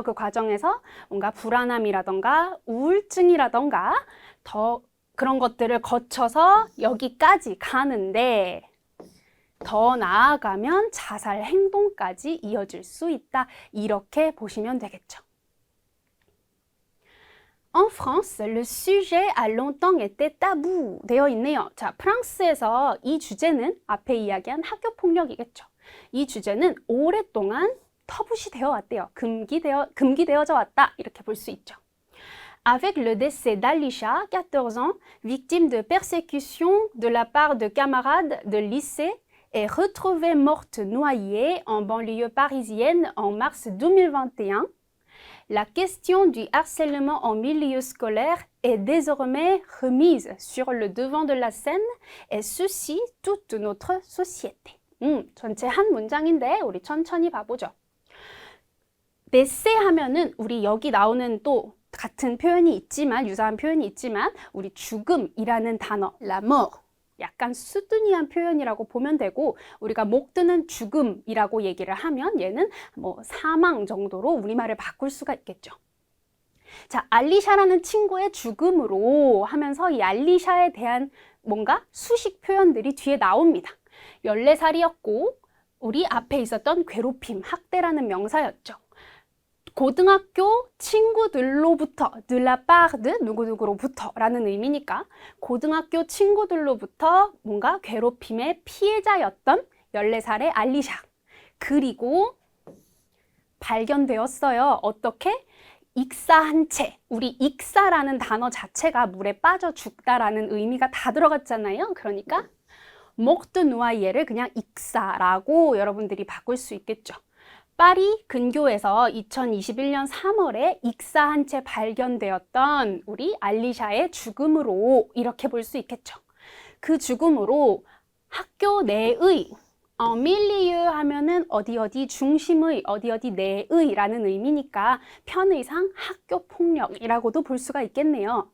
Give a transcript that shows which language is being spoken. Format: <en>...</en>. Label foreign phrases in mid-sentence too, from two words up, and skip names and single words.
<ko>그 과정에서 뭔가 불안함이라던가 우울증이라던가 더 그런 것들을 거쳐서 여기까지 가는데 더 나아가면 자살 행동까지 이어질 수 있다. 이렇게 보시면 되겠죠.</ko> <fr>En France, le sujet a longtemps été tabou</fr> <ko>되어 있네요. 자, 프랑스에서 이 주제는 앞에 이야기한 학교 폭력이겠죠. 이 주제는 오랫동안 터부시 되어 왔대요. 금기되어져 왔다. 이렇게 볼 수 있죠.</ko> <fr>Avec le décès d'Alisha, 14 ans, victime de persécution de la part de camarades de lycée, est retrouvée morte noyée en banlieue parisienne en mars 2021. La question du harcèlement en milieu scolaire est désormais remise sur le devant de la scène et ceci toute notre société.</fr> <ko>전체 한 문장인데 우리 천천히 봐보죠. décès 하면은 우리 여기 나오는 또 같은 표현이 있지만 유사한 표현이 있지만 우리 죽음이라는 단어</ko> <fr>la mort</fr> <ko>약간 수두니한 표현이라고 보면 되고 우리가 목 드는 죽음이라고 얘기를 하면 얘는 뭐 사망 정도로 우리말을 바꿀 수가 있겠죠. 자, 알리샤라는 친구의 죽음으로 하면서 이 알리샤에 대한 뭔가 수식 표현들이 뒤에 나옵니다. 14살이었고 우리 앞에 있었던 괴롭힘, 학대라는 명사였죠. 고등학교 친구들로부터</ko> <fr>de la part de</fr> <ko>누구누구로부터 라는 의미니까 고등학교 친구들로부터 뭔가 괴롭힘의 피해자였던 14살의 알리샤. 그리고 발견되었어요. 어떻게? 익사한 채. 우리 익사라는 단어 자체가 물에 빠져 죽다라는 의미가 다 들어갔잖아요. 그러니까</ko> <fr>morte noyé</fr> <ko>를 그냥 익사라고 여러분들이 바꿀 수 있겠죠. 파리 근교에서 2021년 3월에 익사한 채 발견되었던 우리 알리샤의 죽음으로 이렇게 볼 수 있겠죠. 그 죽음으로 학교 내의 milieu 하면은 어디 중심의 어디 내의라는 의미니까 편의상 학교 폭력이라고도 볼 수가 있겠네요.</ko>